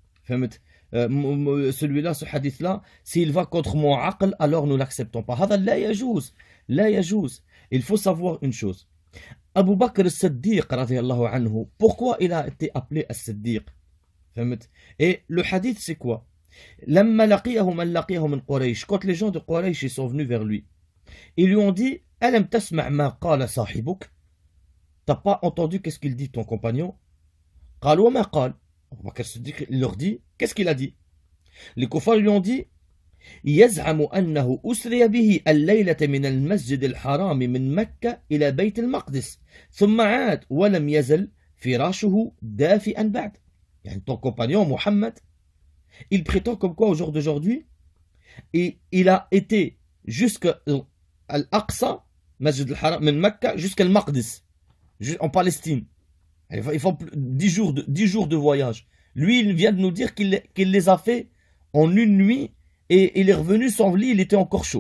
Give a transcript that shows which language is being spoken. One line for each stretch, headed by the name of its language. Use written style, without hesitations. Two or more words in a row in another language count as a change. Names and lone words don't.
French: Celui-là, ce hadith-là, s'il va contre mon aql, alors nous l'acceptons pas.
Arabic: هذا لا يجوز، لا يجوز.
French: Il faut savoir une chose. Abu Bakr as-Siddiq,
Arabic: رضي الله عنه,
French: pourquoi il a été appelé as-Siddiq? Et le hadith, c'est quoi?
Arabic: لما لقيه من لقيه من قريش.
French: Quand les gens de Quraysh sont venus vers lui, ils lui ont dit
Arabic: ألم تسمع ما قال صاحبك?
French: T'as pas entendu qu'est-ce qu'il dit ton compagnon?
Arabic: قال وما قال.
French: Abu Bakr as-Siddiq, il leur dit qu'est-ce qu'il a dit? Les kuffars lui ont dit
Arabic: يزعم أنه أسري به الليلة من المسجد الحرام من مكة إلى بيت المقدس ثم عاد ولم يزل فراشه دافئا بعد.
French: يعني ton compagnon Mohammed, il prétend comme quoi au jour d'aujourd'hui, et il a été jusqu'à Al-Aqsa, Masjid al-Haram, min Mecca, jusqu'à Al-Maqdis, en Palestine. Il faut 10 jours de voyage. Lui, il vient de nous dire qu'il les a fait en une nuit et il est revenu sans lit, il était encore chaud.